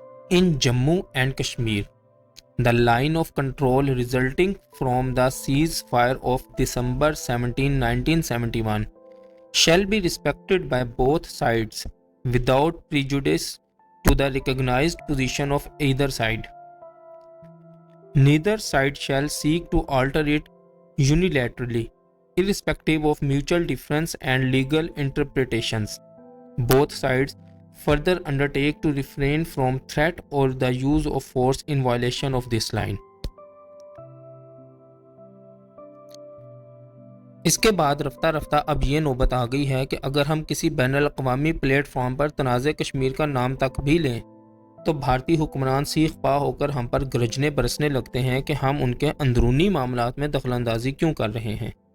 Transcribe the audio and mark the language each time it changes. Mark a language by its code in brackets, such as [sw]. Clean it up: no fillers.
[en] In Jammu and Kashmir the line of control resulting from the ceasefire of December 17, 1971 shall be respected by both sides without prejudice to the recognized position of either side. Neither side shall seek to alter it unilaterally, irrespective of mutual difference and legal interpretations. Both sides further undertake to refrain from threat or the use of force in violation of this line. [ur] اس کے بعد رفتہ رفتہ اب یہ نوبت آ گئی ہے کہ اگر ہم کسی بین الاقوامی پلیٹ فارم پر تنازع کشمیر کا نام تک بھی لیں تو بھارتی حکمران سیخ پا ہو کر ہم پر گرجنے برسنے لگتے ہیں کہ ہم ان کے اندرونی معاملات میں دخل اندازی کیوں کر رہے ہیں۔